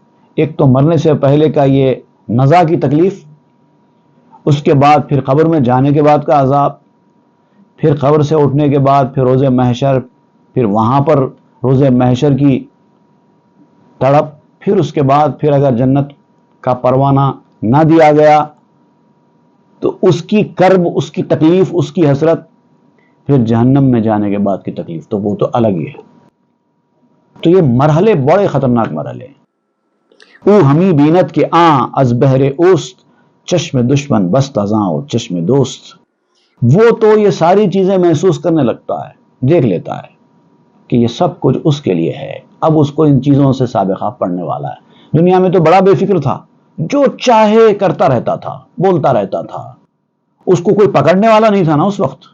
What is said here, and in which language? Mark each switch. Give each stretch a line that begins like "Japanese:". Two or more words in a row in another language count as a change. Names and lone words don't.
Urdu: ایک تو مرنے سے پہلے کا یہ نزا کی تکلیف، اس کے بعد پھر قبر میں جانے کے بعد کا عذاب، پھر قبر سے اٹھنے کے بعد پھر روز محشر، پھر وہاں پر روز محشر کی تڑپ، پھر اس کے بعد پھر اگر جنت کا پروانہ نہ دیا گیا تو اس کی کرب، اس کی تکلیف، اس کی حسرت، پھر جہنم میں جانے کے بعد کی تکلیف تو وہ تو الگ ہی ہے. تو یہ مرحلے بڑے خطرناک مرحلے ہیں.
Persian: او ہمی بینت کے آن از بہر اوست، چشم دشمن بست ازاں و چشم دوست.
Urdu: وہ تو یہ ساری چیزیں محسوس کرنے لگتا ہے، دیکھ لیتا ہے کہ یہ سب کچھ اس کے لیے ہے. اب اس کو ان چیزوں سے سابقہ پڑنے والا ہے. دنیا میں تو بڑا بے فکر تھا، جو چاہے کرتا رہتا تھا، بولتا رہتا تھا، اس کو کوئی پکڑنے والا نہیں تھا نا اس وقت.